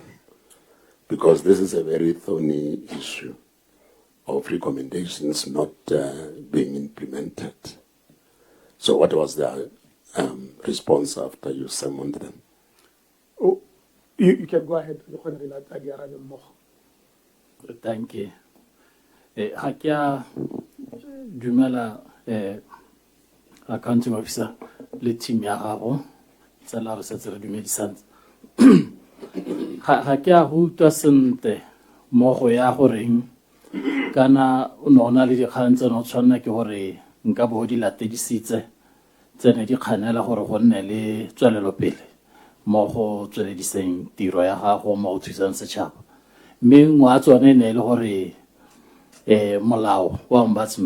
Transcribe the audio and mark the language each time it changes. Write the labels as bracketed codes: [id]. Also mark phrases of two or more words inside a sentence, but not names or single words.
[en] Because this is a very thorny issue of recommendations not being implemented. So what was their response after you summoned them? Oh, you can go ahead. Thank you. [tn] Hakia Dumela [en] accounting officer [tn] le team ya gago tsela re setse re dumedisana ga ke a go utlwa sentle mo go ya goreng kana o ne o na le dikgang tse no tshwanela ke gore nka bo di latedisitse tsene di kganela gore go nne le tswelelo pele mo go tswelediseng tiro ya gago mo go thusang setšhaba mme ngwa tsone ne le gore molao wa ombudsman